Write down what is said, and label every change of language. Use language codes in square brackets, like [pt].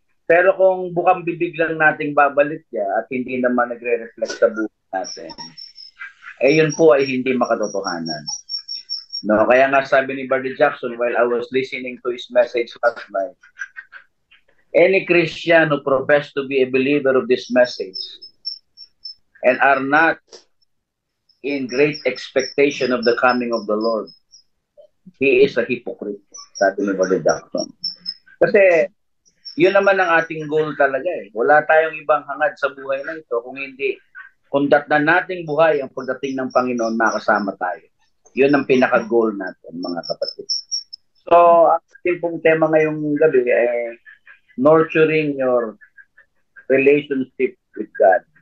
[tl] Pero kung bukang bibig lang nating babalik siya at hindi naman nagre-reflect sa buhay natin, yun po ay hindi makatotohanan. No, kaya nga sabi ni Brother Jackson [en] while I was listening to his message last night, any Christian who profess to be a believer of this message and are not in great expectation of the coming of the Lord, he is a hypocrite, [tl] sabi ni Brother Jackson. Kasi yun naman ang ating goal talaga eh. Wala tayong ibang hangad sa buhay na ito kung hindi, kung datnan nating buhay ang pagdating ng Panginoon, makasama tayo. Yun ang pinaka-goal natin, mga kapatid. So, ang ating pong tema ngayong gabi ay [en] nurturing your relationship with God.